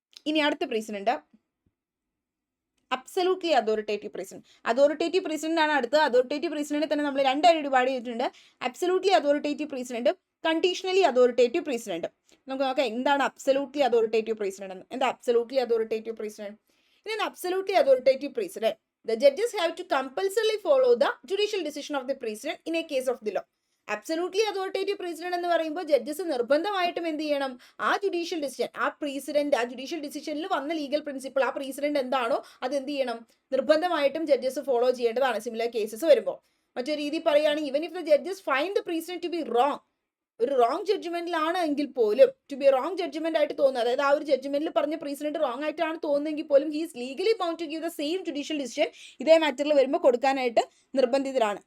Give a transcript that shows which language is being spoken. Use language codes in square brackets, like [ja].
[ml] ഇനി അടുത്ത president absolutely authoritative president. Authoritative president ആണ് അടുത്തത്. അതോറിറ്റേറ്റീവ് പ്രസിഡന്റിനെ തന്നെ നമ്മൾ രണ്ടായിട്ട് ഡിവൈഡ് ചെയ്തിട്ടുണ്ട്. അബ്സല്യൂട്ട്ലി അതോറിറ്റേറ്റീവ് പ്രസിഡന്റും കണ്ടീഷണലി അതോറിറ്റേറ്റീവ് പ്രസിഡന്റും. നമുക്ക് നോക്കാം എന്താണ് അബ്സല്യൂട്ട്ലി അതോറിറ്റേറ്റീവ് പ്രസിഡന്റ് എന്ന്. എന്താ absolutely authoritative president? [en] In an absolutely authoritative precedent, the judges have to compulsorily follow the judicial decision of the precedent in a case of the law. [ml] Absolutely authoritative president എന്ന് പറയുമ്പോൾ judges നിർബന്ധമായിട്ടും എന്ത് ചെയ്യണം, ആ judicial decision, ആ president, ആ judicial ഡിസിഷനിൽ വന്ന legal principle, ആ പ്രസിഡന്റ് എന്താണോ അത് എന്ത് ചെയ്യണം, നിർബന്ധമായിട്ടും ജഡ്ജസ് ഫോളോ ചെയ്യേണ്ടതാണ് സിമിലർ കേസസ് വരുമ്പോൾ. മറ്റൊരു രീതി പറയുകയാണെങ്കിൽ, [en] even if the judges find the precedent to be wrong, [ml] ഒരു റോങ് ജഡ്ജ്മെന്റിലാണ് എങ്കിൽ പോലും, ടു ബി റോങ് ജഡ്ജ്മെന്റ് ആയിട്ട് തോന്നുന്നത്, അതായത് ആ ഒരു ജഡ്ജ്മെന്റിൽ പറഞ്ഞ പ്രസിഡന്റ് റോങ് ആയിട്ടാണ് തോന്നുന്നെങ്കിൽ പോലും [en] he's legally bound to give the same judicial decision [ml] ഇതേ മാറ്ററിൽ വരുമ്പോൾ കൊടുക്കാനായിട്ട് നിർബന്ധിതരാണ്.